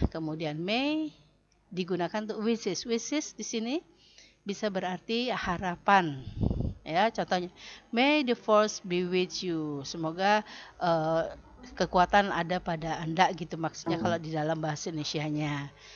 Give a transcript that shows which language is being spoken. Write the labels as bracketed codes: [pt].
[id] Kemudian may digunakan untuk wishes. Wishes di sini bisa berarti harapan. Ya, contohnya, [en] may the force be with you. [id] Semoga kekuatan ada pada Anda gitu maksudnya kalau di dalam bahasa Indonesianya.